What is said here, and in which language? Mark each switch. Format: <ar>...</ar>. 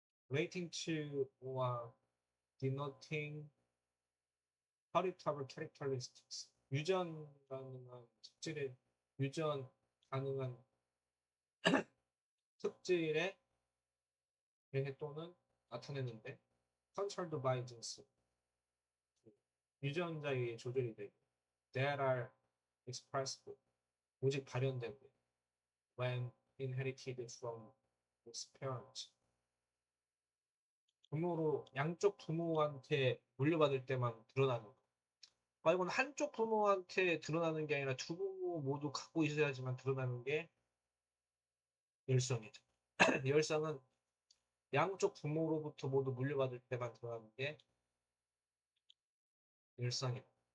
<en>Relating to or denoting heritable characteristics.</en> <ko>유전 가능한 특질의 유전 가능한 특질에 대해 또는 나타내는데</ko> <en>controlled by genes.</en> <ko>유전자의 조절이 되고</ko> <en>that are expressed</en> <ko>오직 발현된</ko> <en>when inherited from its parent.</en> <ko>부모로 양쪽 부모한테 물려받을 때만 드러나는 거. 이건 한쪽 부모한테 드러나는 게 아니라 두 부모 모두 갖고 있어야지만 드러나는 게 열성이죠. 열성은 양쪽 부모로부터 모두 물려받을 때만 드러나는 게 열성이다.</ko>